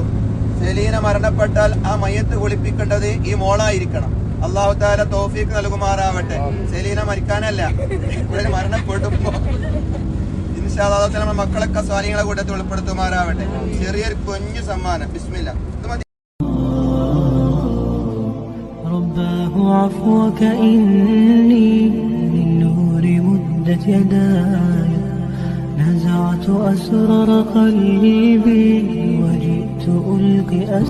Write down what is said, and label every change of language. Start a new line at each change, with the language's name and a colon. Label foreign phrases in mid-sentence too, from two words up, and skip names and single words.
Malayalam: സെലീന മരണപ്പെട്ടാൽ ആ മയ്യത്ത് കുളിപ്പിക്കേണ്ടത് ഈ മോളായിരിക്കണം.
Arabic: الله تعالى
Malayalam: തൗഫീഖ് നൽകുമാറാവട്ടെ. സെലീന മരിക്കാനല്ല, ഇവിടെ മരണപ്പെടുമ്പോ
Arabic: إن شاء الله الله تعالى
Malayalam: നമ്മുടെ മക്കളൊക്കെ സ്വാലിഹീങ്ങളെ കൂട്ടത്തിൽ ഉൾപ്പെടുത്തുമാറാവട്ടെ. ചെറിയൊരു കുഞ്ഞു സമ്മാനം. ബിസ്മില്ലാ.
Arabic: رباه عفوك إني للنور مدت يداي نزعت أسرار قلبي وجئت ألقي